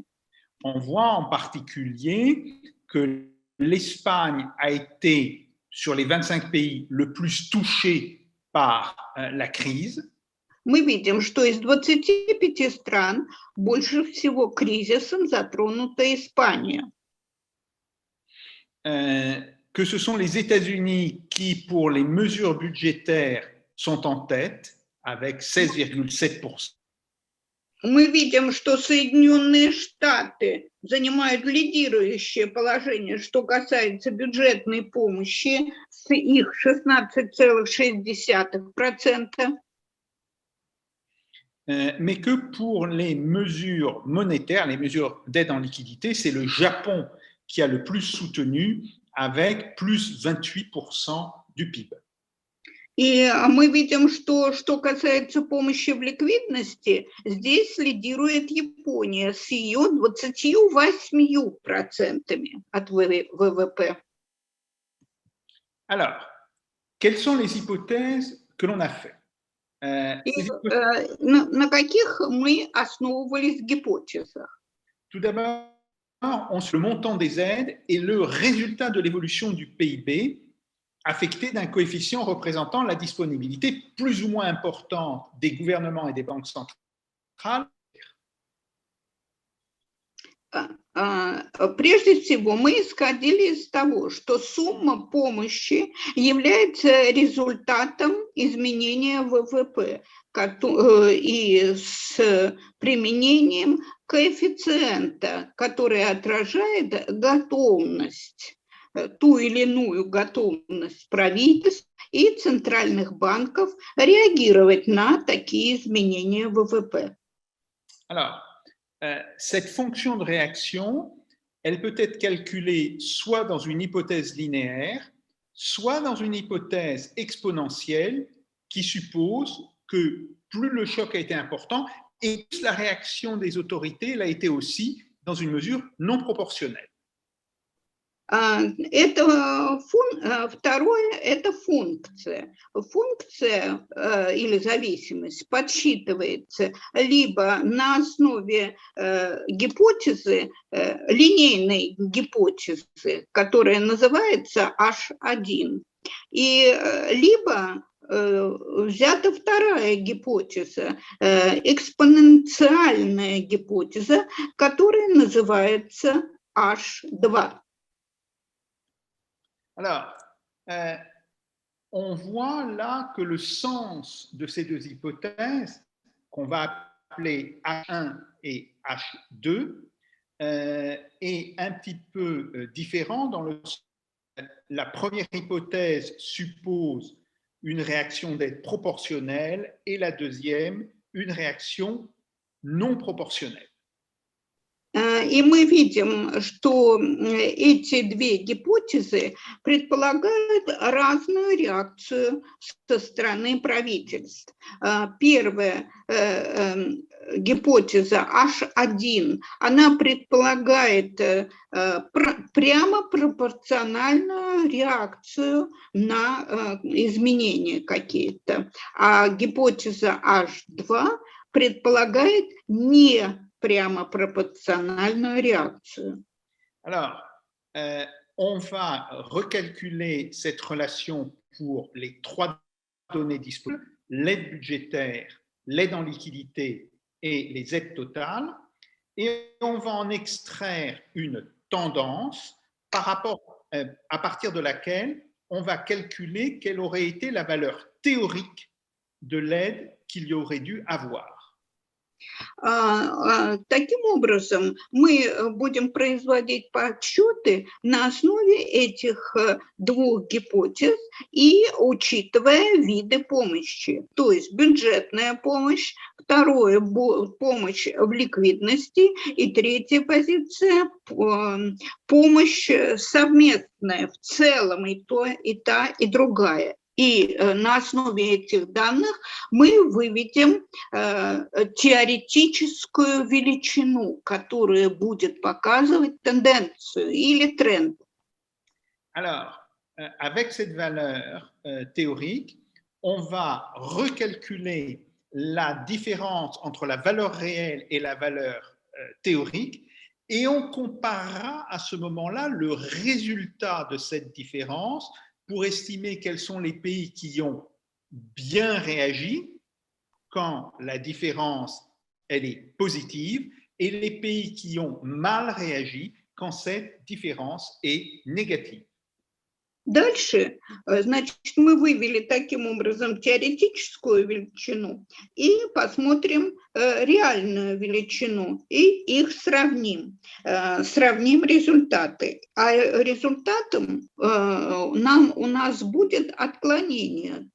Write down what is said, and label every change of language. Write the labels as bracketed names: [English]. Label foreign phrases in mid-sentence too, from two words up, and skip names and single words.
[French] On voit en particulier que l'Espagne a été, sur les 25 pays, le plus touché par la crise. [Russian] Мы видим, что из 25 стран больше всего кризисом затронута Испания. [French] Que ce sont les États-Unis qui, pour les mesures budgétaires, sont en tête avec 16,7%. [Russian] Мы видим, что Соединенные Штаты занимают лидирующее положение, что касается бюджетной помощи, с их 16,6%. [French] Mais que pour les mesures monétaires, les mesures d'aide en liquidité, c'est le Japon qui a le plus soutenu avec plus 28% du PIB. [Russian] И мы видим, что касается помощи в ликвидности, здесь лидирует Япония с ее 28% от ВВП. [French] Alors, quelles sont les hypothèses que l'on a faites? [Russian] На каких мы основывались в гипотезах? [French] Tout d'abord, on se le montant des aides et le résultat de l'évolution du PIB affecté d'un coefficient représentant la disponibilité plus ou moins importante des gouvernements et des banques centrales. [Russian] Прежде всего, мы исходили из того, что сумма помощи является результатом изменения ВВП и с применением коэффициента, который отражает готовность, ту или иную готовность правительств и центральных банков реагировать на такие изменения ВВП. [French] Alors, cette fonction de réaction, elle peut être calculée soit dans une hypothèse linéaire, soit dans une hypothèse exponentielle qui suppose que plus le choc a été important et plus la réaction des autorités elle a été aussi dans une mesure non proportionnelle. [Russian] Второе – это функция. Функция или зависимость подсчитывается либо на основе гипотезы, линейной гипотезы, которая называется H1, и либо взята вторая гипотеза, экспоненциальная гипотеза, которая называется H2. [French] Alors, on voit là que le sens de ces deux hypothèses, qu'on va appeler H1 et H2, est un petit peu différent dans le sens où la première hypothèse suppose une réaction d'aide proportionnelle et la deuxième, une réaction non proportionnelle. [Russian] И мы видим, что эти две гипотезы предполагают разную реакцию со стороны правительств. Первая гипотеза H1, она предполагает прямо пропорциональную реакцию на изменения какие-то, а гипотеза H2 предполагает не прямо пропорциональную реакцию. [French] Alors, on va recalculer cette relation pour les trois données disponibles, l'aide budgétaire, l'aide en liquidité et les aides totales, et on va en extraire une tendance par rapport, à partir de laquelle on va calculer quelle aurait été la valeur théorique de l'aide qu'il y aurait dû avoir. [Russian] Таким образом, мы будем производить подсчеты на основе этих двух гипотез и учитывая виды помощи, то есть бюджетная помощь, второе – помощь в ликвидности и третья позиция – помощь совместная в целом и та, и другая. И на основе этих данных мы выведем теоретическую величину, которая будет показывать тенденцию или тренд. [French] Alors, avec cette valeur théorique, on va recalculer la différence entre la valeur réelle et la valeur théorique et on comparera à ce moment-là le résultat de cette différence pour estimer quels sont les pays qui ont bien réagi quand la différence elle est positive et les pays qui ont mal réagi quand cette différence est négative. [Russian] Дальше, значит, мы вывели таким образом теоретическую величину и посмотрим реальную величину и их сравним. Сравним результаты. А результатом у нас будет отклонение.